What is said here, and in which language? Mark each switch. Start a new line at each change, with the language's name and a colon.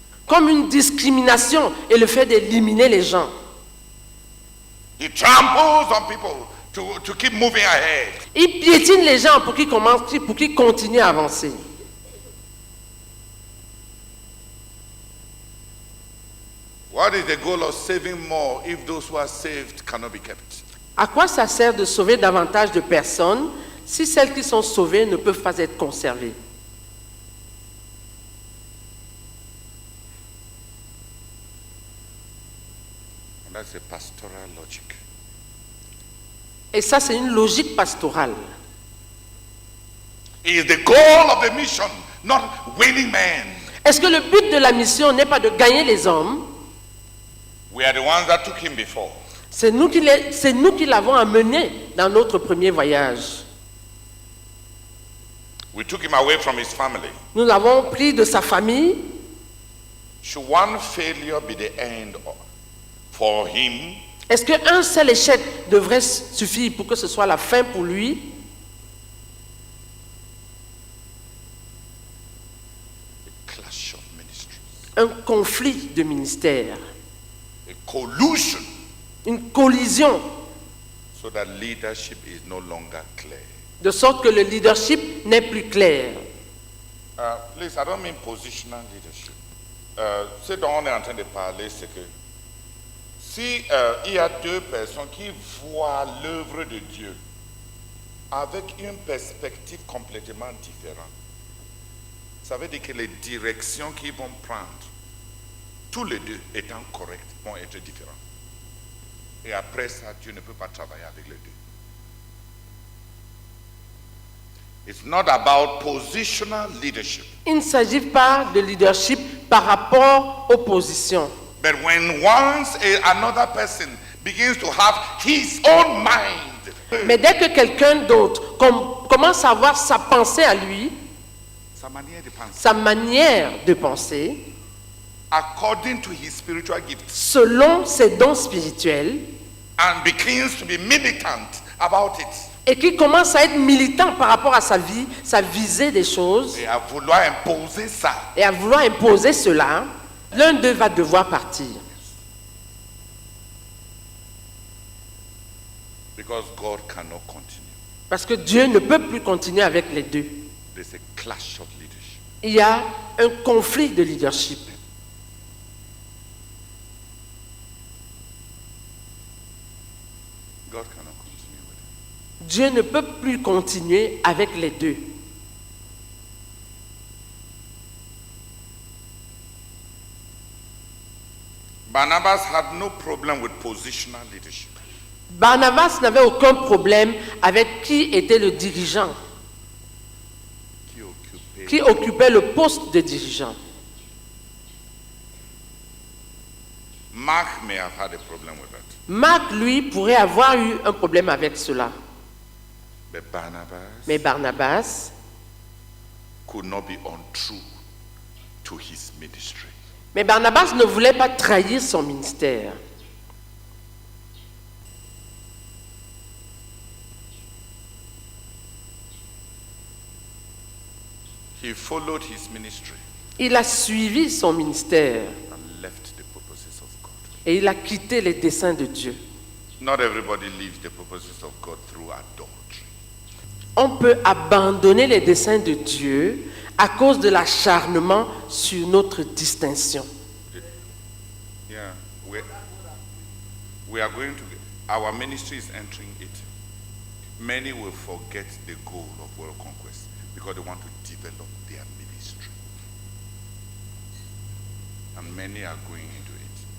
French: comme une discrimination et le fait d'éliminer les gens.
English: He tramples on people to keep moving ahead.
French: Il piétine les gens pour qu'ils continuent à avancer.
English: What is the goal of saving more if those who are saved cannot be kept?
French: À quoi ça sert de sauver davantage de personnes si celles qui sont sauvées ne peuvent pas être conservées?
English: And that's a pastoral logic.
French: Et ça, c'est une logique pastorale.
English: It is the goal of the mission, not winning men.
French: Est-ce que le but de la mission n'est pas de gagner les hommes?
English: We are the ones that took him before.
French: C'est nous qui l'avons amené dans notre premier voyage.
English: We took him away from his family.
French: Nous l'avons pris de sa famille.
English: Should one failure be the end for him?
French: Est-ce qu'un seul échec devrait suffire pour que ce soit la fin pour lui?
English: A clash of ministries.
French: Un conflit de ministères,
English: A collusion
French: une collision, so that leadership is no longer clear. de sorte que le leadership n'est plus clair.
English: Please, I don't mean positional leadership.
French: Ce dont on est en train de parler, c'est que si il y a deux personnes qui voient l'œuvre de Dieu avec une perspective complètement différente, ça veut dire que les directions qu'ils vont prendre, tous les deux étant correctes, vont être différentes. Et après ça, Dieu ne peut pas travailler avec les deux.
English: It's not about positional leadership.
French: Il ne s'agit pas de leadership par rapport aux positions.
English: But when once another person begins to have his own mind,
French: Mais dès que quelqu'un d'autre commence à avoir sa pensée à lui, sa manière de penser, sa manière de penser,
English: according to his spiritual gifts,
French: selon ses dons spirituels,
English: and begins to be militant about it,
French: et qui commence à être militant par rapport à sa vie, sa visée des choses, et à vouloir imposer ça, et à vouloir imposer cela, l'un d'eux va devoir partir.
English: because God cannot continue.
French: Parce que Dieu ne peut plus continuer avec les deux.
English: There's a clash of leadership.
French: Il y a un conflit de leadership.
English: God cannot continue with it.
French: Dieu ne peut plus continuer avec les deux.
English: Barnabas had no problem with positional leadership.
French: Barnabas n'avait aucun problème avec qui était le dirigeant, qui occupait le poste de dirigeant.
English: Mark may have had a problem with that.
French: Marc, lui, pourrait avoir eu un problème avec cela.
English: But Barnabas
French: Mais Barnabas
English: could not be untrue to his ministry.
French: Mais Barnabas ne voulait pas trahir son ministère.
English: He followed his ministry
French: Il a suivi son ministère
English: and left the purposes of God.
French: et il a quitté les desseins de Dieu.
English: Not everybody leaves the purposes of God through adultery.
French: On peut abandonner les desseins de Dieu à cause de l'acharnement sur notre distinction.
English: Yeah, we are going to, our ministry is entering it. Many will forget the goal of world conquest because they want to develop their ministry. And many are going into it.